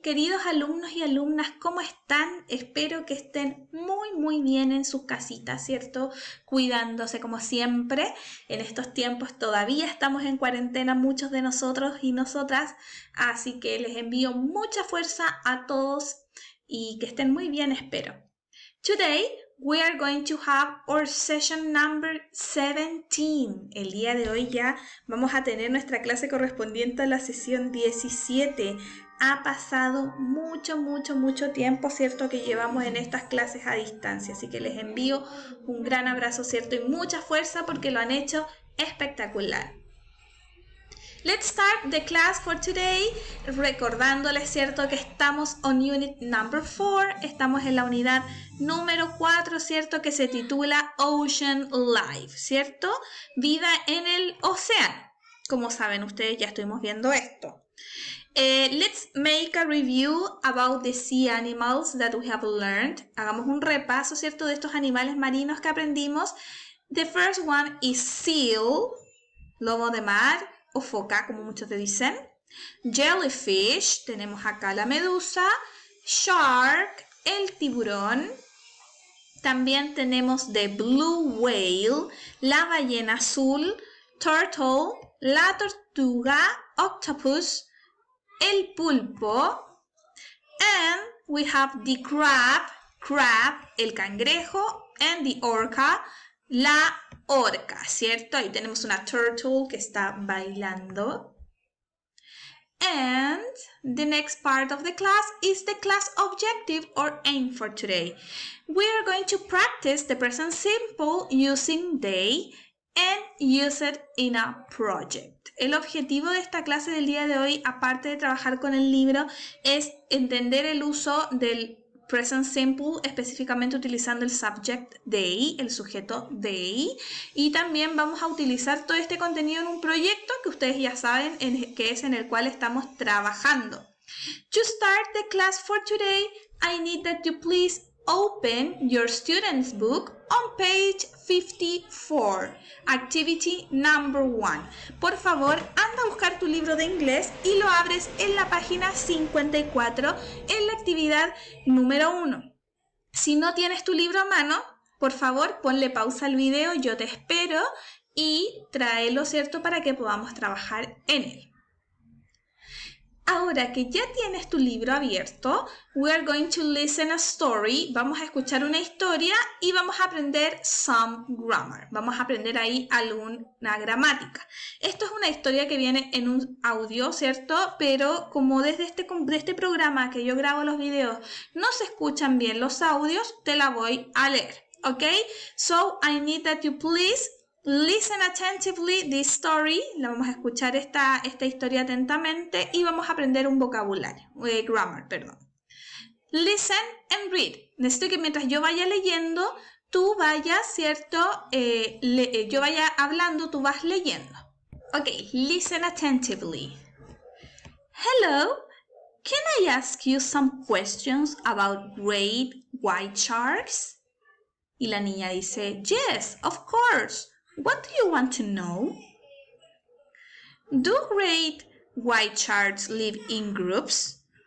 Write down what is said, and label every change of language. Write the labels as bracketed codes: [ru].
[es] Queridos alumnos y alumnas, ¿cómo están? Espero que estén muy bien en sus casitas, ¿cierto? Cuidándose como siempre. En estos tiempos todavía estamos en cuarentena muchos de nosotros y nosotras, así que les envío mucha fuerza a todos y que estén muy bien, espero. [en] Today, we are going to have our session number 17. [es] El día de hoy ya vamos a tener nuestra clase correspondiente a la sesión 17. Ha pasado mucho tiempo, ¿cierto? Que llevamos en estas clases a distancia. Así que les envío un gran abrazo, ¿cierto? Y mucha fuerza porque lo han hecho espectacular. [en] Let's start the class for today, [es] recordándoles, ¿cierto? Que estamos [en] on unit number 4, [es] estamos en la unidad número 4, ¿cierto? Que se titula Ocean Life, ¿cierto? Vida en el océano. Como saben ustedes, ya estuvimos viendo esto. [en] Let's make a review about the sea animals that we have learned. [es] Hagamos un repaso, ¿cierto? De estos animales marinos que aprendimos. [en] The first one is seal, [es] lobo de mar, o foca, como muchos te dicen. Jellyfish, tenemos acá la medusa. Shark, el tiburón. También tenemos the blue whale, la ballena azul. Turtle, la tortuga. Octopus, el pulpo. [en] And we have the crab, [es] el cangrejo. [en] And the orca, [es] la orca, ¿cierto? Ahí tenemos una turtle que está bailando. [en] And the next part of the class is the class objective or aim for today. We are going to practice the present simple using they and use it in a project. [es] El objetivo de esta clase del día de hoy, aparte de trabajar con el libro, es entender el uso del present simple, específicamente utilizando el subject they, el sujeto they, y también vamos a utilizar todo este contenido en un proyecto que ustedes ya saben que es en el cual estamos trabajando. [en] To start the class for today, I need that you please open your student's book on page 54, activity number 1. [es] Por favor, anda a buscar tu libro de inglés y lo abres en la página 54 en la actividad número 1. Si no tienes tu libro a mano, por favor, ponle pausa al video, yo te espero y tráelo, ¿cierto?, para que podamos trabajar en él. Ahora que ya tienes tu libro abierto, [en] we are going to listen a story. [es] Vamos a escuchar una historia y vamos a aprender [en] some grammar. [es] Vamos a aprender ahí alguna gramática. Esto es una historia que viene en un audio, ¿cierto? Pero como desde este programa que yo grabo los videos no se escuchan bien los audios, te la voy a leer, ¿ok? [en] So, I need that you please listen attentively this story. [es] La vamos a escuchar esta historia atentamente y vamos a aprender un vocabulario, grammar, perdón. [en] Listen and read. [es] Necesito que mientras yo vaya leyendo, tú vayas, ¿cierto? Yo vaya hablando, tú vas leyendo. [en] Ok, listen attentively. Hello, can I ask you some questions about great white sharks? [es] Y la niña dice, [en] yes, of course. What do you want to know? Do great white sharks live in groups?